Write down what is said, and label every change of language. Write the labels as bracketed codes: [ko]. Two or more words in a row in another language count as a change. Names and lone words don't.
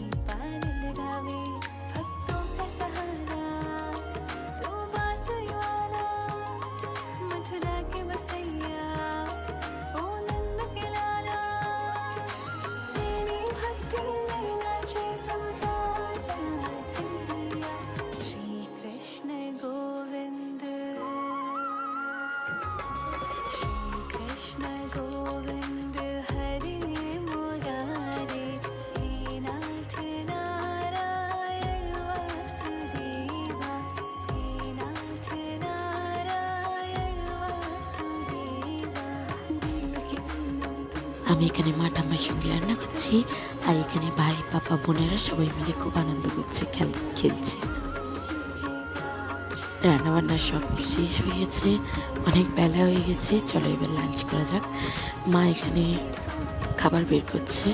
[hi] पार लगावे, भक्तों का सहारा तू बांसुरी वाला, मथुरा के बसैया ओ नंद के लाला, तेरी भक्ति में नाचे सबका तारा। श्री कृष्ण गोविंद, श्री कृष्ण गोविंद हरे मुरारे, हे नाथ नारायण वासुदेवा, हे नाथ नारायण वासुदेवा। [bn] আমি এখানে মা ঠাম্মার সঙ্গে রান্না করছি, আর এখানে ভাই, পাপা, বোনেরা সবাই মিলে খুব আনন্দ করছে, খেলছে। রান্নাবান্না সব শেষ হয়ে গেছে, অনেক বেলা হয়ে গেছে। চলো এবার লাঞ্চ করা যাক। মা এখানে খাবার বের করছে।